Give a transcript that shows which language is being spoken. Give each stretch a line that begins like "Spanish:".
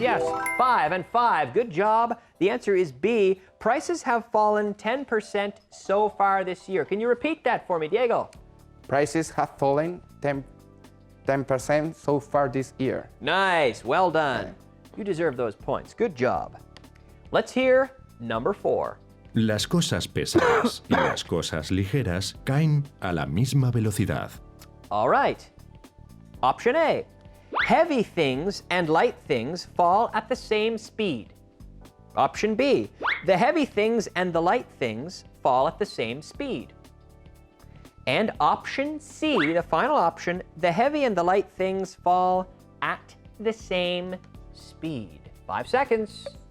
English: Yes, 5 and 5. Good job. The answer is B. Prices have fallen 10% so far this year. Can you repeat that for me, Diego? Prices have fallen 10% so far this year. Nice. Well done. You deserve those points. Good job. Let's hear number 4.
Spanish: Las cosas pesadas y las cosas ligeras caen a la misma velocidad.
English: All right. Option A. Heavy things and light things fall at the same speed. Option B. The heavy things and the light things fall at the same speed. And option C, the final option, the heavy and the light things fall at the same speed. 5 seconds.